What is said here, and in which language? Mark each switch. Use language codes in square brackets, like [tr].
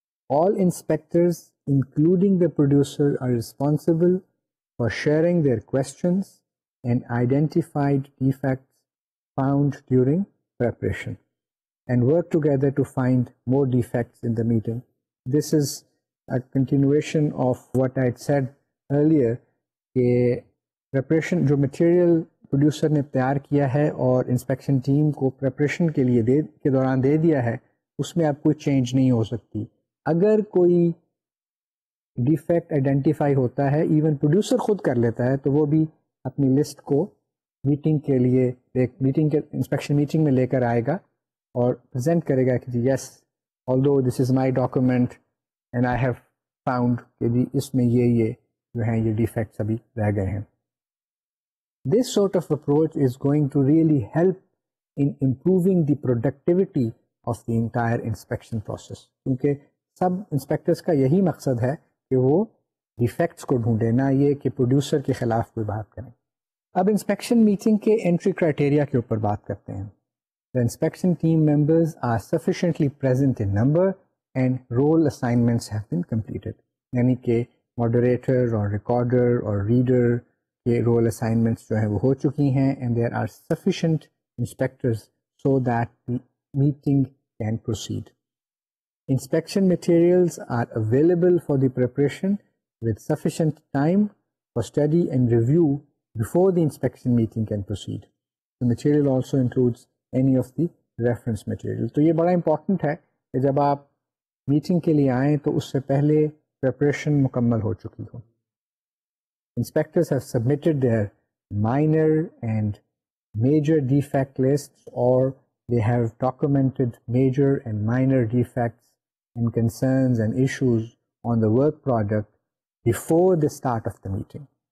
[en] All inspectors, including the producer, are responsible for sharing their questions and identified defects found during preparation, and work together to find more defects in the meeting. This is a continuation of what I had said earlier, [hi] कि preparation जो material producer ने तैयार किया है और inspection team को preparation के दौरान दे दिया है, उसमें अब कोई change नहीं हो सकती. अगर कोई डिफेक्ट आइडेंटिफाई होता है, इवन प्रोड्यूसर खुद कर लेता है, तो वो भी अपनी लिस्ट को मीटिंग के लिए, मीटिंग के इंस्पेक्शन मीटिंग में लेकर आएगा और प्रेजेंट करेगा कि जी yes, [en] although this is my document and I have found [hi] कि जी इसमें ये जो हैं ये डिफेक्ट्स अभी रह गए हैं. [en] this sort of approach is going to really help in improving the productivity of the entire inspection process, [hi] क्योंकि सब इंस्पेक्टर्स का यही मकसद है कि वो डिफेक्ट्स को ढूंढे, ना ये कि प्रोड्यूसर के खिलाफ कोई बात करें। अब इंस्पेक्शन मीटिंग के एंट्री क्राइटेरिया के ऊपर बात करते हैं। [en] The inspection team members are sufficiently present in number and role assignments have been completed. [hi] यानी कि moderator और recorder और reader के role assignments जो हैं वो हो चुकी हैं, [en] and there are sufficient inspectors so that the meeting can proceed. Inspection materials are available for the preparation with sufficient time for study and review before the inspection meeting can proceed. The material also includes any of the reference material. [hi] तो ये बड़ा important है कि जब आप meeting के लिए आएँ तो उससे पहले preparation मुकम्मल हो चुकी हो. [en] Inspectors have submitted their minor and major defect lists, or they have documented major and minor defects and concerns and issues on the work product before the start of the meeting.